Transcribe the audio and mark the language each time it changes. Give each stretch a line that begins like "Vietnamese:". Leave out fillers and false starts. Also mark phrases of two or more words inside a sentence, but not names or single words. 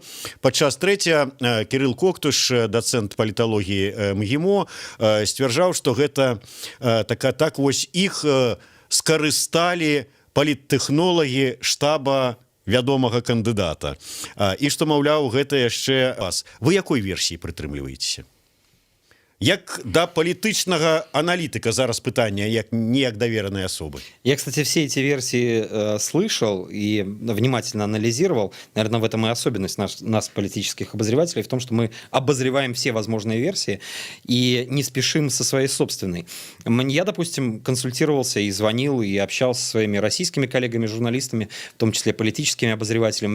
Belarusian: Падчас трэцяга Кірыл Коктыш, дацэнт паліталогіі МГИМО, сцвярджаў, што гэта так вось іх скарысталі паліттэхнолагі штаба вядомага кандыдата. І што, маўляў, гэта яшчэ вас. Вы якой версіі прытрымліваецеся? Як да палітычнага аналітыка зараз пытанне, як не як даверанай асобы.
Russian: Я, кстати, все эти версии слышал и внимательно анализировал. Наверное, в этом и особенность нас, политических обозревателей, в том, что мы обозреваем все возможные версии и не спешим со своей собственной. Я, допустим, консультировался и звонил, и общался со своими российскими коллегами, журналистами, в том числе политическими обозревателями.